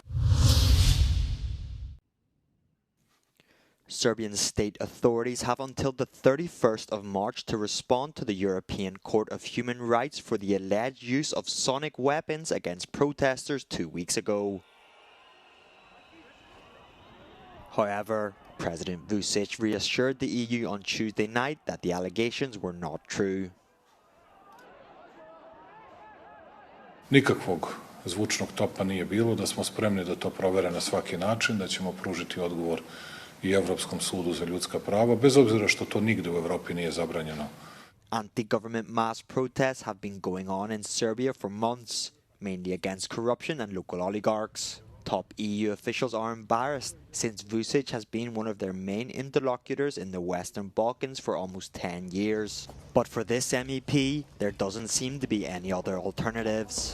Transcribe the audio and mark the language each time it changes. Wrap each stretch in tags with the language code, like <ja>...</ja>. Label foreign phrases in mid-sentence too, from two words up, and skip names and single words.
<en>Serbian state authorities have until the 31st of March to respond to the European Court of Human Rights for the alleged use of sonic weapons against protesters 2 weeks ago. However, President Vučić reassured the EU on Tuesday night that the allegations were not true.</en> <sr>Nikakvog zvučnog topa nije bilo, da smo spremni da to provere na svaki način, da ćemo pružiti odgovor i Evropskom sudu za ljudska prava, bez obzira što to nigde u Evropi nije zabranjeno.</sr> <en>Anti-government mass protests have been going on in Serbia for months, mainly against corruption and local oligarchs. Top EU officials are embarrassed since Vučić has been one of their main interlocutors in the Western Balkans for almost 10 years. But for this MEP, there doesn't seem to be any other alternatives.</en>